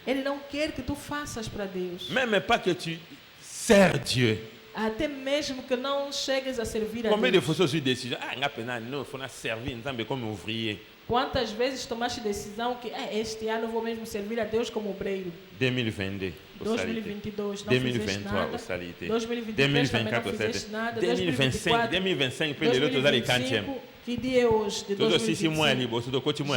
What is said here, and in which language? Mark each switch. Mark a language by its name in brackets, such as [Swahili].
[Portuguese] Ele não quer que tu faças para Deus. [French] Même pas que tu sers Dieu. [Portuguese] Até mesmo que não chegues a servir a Deus. [French] Combien de fois tu décides non, faut servir comme ouvrier. [Portuguese] Quantas vezes tomaste decisão que este ano eu vou mesmo servir a Deus como obreiro? 2022, 2022 não 2023 nada. au salité. 2023 também não fizeste nada. 2025 que dia é hoje de 2025?